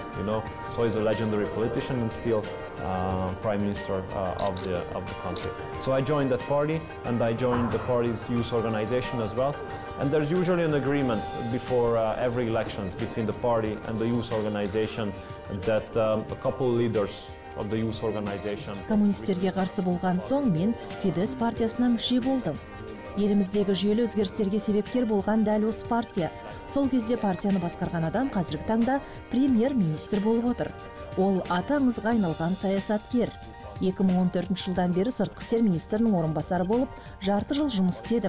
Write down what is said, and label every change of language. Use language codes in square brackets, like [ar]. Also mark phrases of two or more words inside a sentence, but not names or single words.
[en] You know, so he's a legendary politician and still prime minister of the country. So I joined that party, and I joined the party's youth organization as well. And there's usually an agreement before every elections between the party and the youth organization that a couple leaders of the youth organization. [kk] Коммунистерге қарсы болған соң мен Фидesz партиясына мүше болдым. Еліміздегі жүйелі өзгерістерге себепкер болған дәл осы партия. Сол кезде партияны басқарған адам қазіргі таңда премьер-министр болып отыр. Ол аты аңызға айналған саясаткер. 2014 жылдан бері сыртқы істер министрінің орынбасары болып, жарты жыл жұмыс істедім.